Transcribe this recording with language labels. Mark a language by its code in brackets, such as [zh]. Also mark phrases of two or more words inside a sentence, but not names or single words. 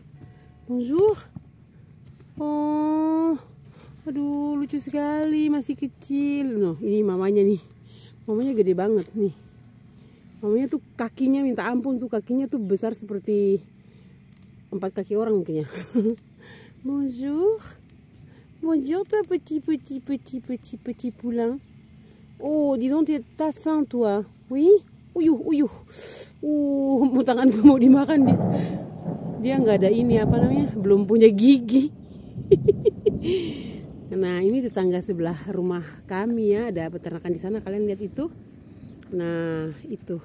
[fr] Bonjour. [id] Oh, aduh lucu sekali, masih kecil. Noh, ini mamanya nih. Mamanya gede banget nih. Mamanya tuh kakinya minta ampun tuh, kakinya tuh besar seperti 4 kaki orang mungkin ya. [fr] Bonjour. Bonjour toi petit poulain. Oh, dis donc t'as faim toi. Oui? Uyuh. [id] Tanganku mau dimakan dia. Dia nggak ada ini belum punya gigi. Nah, ini tetangga sebelah rumah kami ya, ada peternakan di sana, kalian lihat itu. Nah, itu.